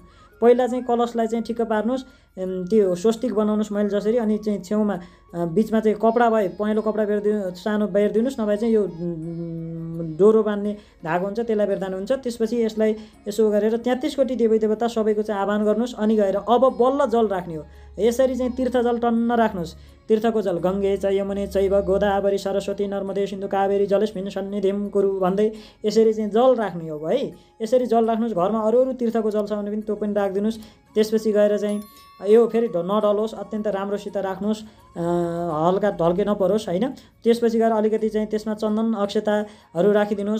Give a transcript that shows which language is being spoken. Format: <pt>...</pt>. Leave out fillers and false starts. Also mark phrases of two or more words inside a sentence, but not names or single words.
<ne>पहिला चाहिँ कलशलाई चाहिँ ठिक्क पार्नुहोस्, त्यो स्वस्तिक बनाउनुहोस् मैले जसरी, अनि चाहिँ छेउमा बिचमा चाहिँ कपडा भए पहेँलो कपडा सानो बेरिदिनुहोस्, नभए चाहिँ यो डोरो बान्ने धागो हुन्छ त्यसलाई बेर्दानु हुन्छ। त्यसपछि यसलाई यसो गरेर 33 कोटी देवी देवता सबैको चाहिँ आह्वान गर्नुहोस्। अनि गएर अब बल्ल जल राख्ने हो। यसरी चाहिँ तीर्थ जल टन्न राख्नुहोस्। तीर्थको जल</ne> <sa>गङ्गे च यमुने चैव गोदावरी सरस्वती नर्मदे सिन्धु कावेरी जलेस्मिन् सन्निधिं कुरु</sa> <ne>भन्दै यसरी चाहिँ जल राख्ने हो है। यसरी जल राख्नुहोस्। घरमा अरू तीर्थको जल छ भने पनि त्यो पनि राखिदिनुहोस्। त्यसपछि गएर चाहिँ यो फेरि नडलोस्, अत्यन्त राम्रोसित राख्नुहोस्, हल्का ढल्के नपरोस् होइन। त्यसपछि गएर अलिकति चाहिँ त्यसमा चन्दन अक्षताहरू राखिदिनुहोस्।</ne>